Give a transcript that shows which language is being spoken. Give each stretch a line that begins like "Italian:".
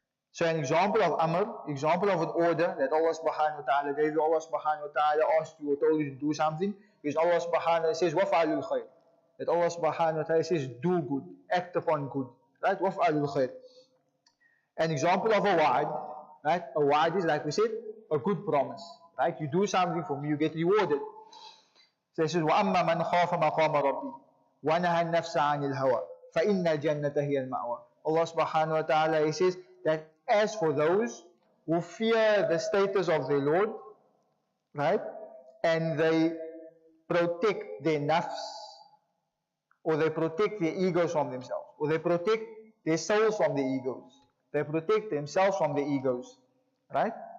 English: So an example of amr, example of an order that Allah subhanahu wa ta'ala gave you, Allah subhanahu wa ta'ala asked you or told you to do something, is Allah subhanahu wa ta'ala says,
Arabic: وَفْعَلُوا الْخَيْرِ.
English: That Allah subhanahu wa ta'ala says, do good, act upon good, right?
Arabic: وَفْعَلُوا الْخَيْرِ.
English: An example of a wa'ad, right? A wa'ad is, like we said, a good promise, right? You do something for me, you get rewarded. So it says,
Arabic: وَأَمَّا مَنْ خَافَ مَقَامَ رَبِّي وَنَهَى النَّفْسَ عَنِ الْهَوَى فَإِنَّ الْجَنَّةَ هِيَ الْمَأْوَى.
English: Allah subhanahu wa ta'ala, He says that as for those who fear the status of their Lord, right, and they protect their nafs, or they protect their egos from themselves, or they protect their souls from their egos, they protect themselves from their egos, right?